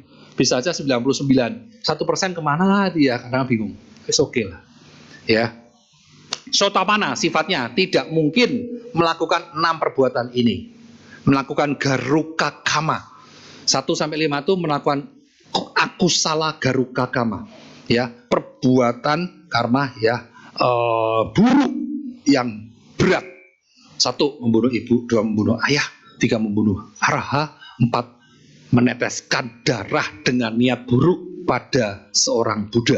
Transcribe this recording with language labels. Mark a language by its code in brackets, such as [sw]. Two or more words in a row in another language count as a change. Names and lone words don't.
[id] Bisa aja 99. 1% kemana dia, kadang bingung. [en] It's okay lah. Ya. [id] Sotapanna sifatnya tidak mungkin melakukan 6 perbuatan ini. Melakukan [pi] garuka kama. [id] 1-5 itu melakukan [pi] akusala garuka kama. [id] Ya, perbuatan karma ya buruk yang berat. 1, membunuh ibu. 2, membunuh ayah. 3, membunuh araha. 4, meneteskan darah dengan niat buruk pada seorang Buddha.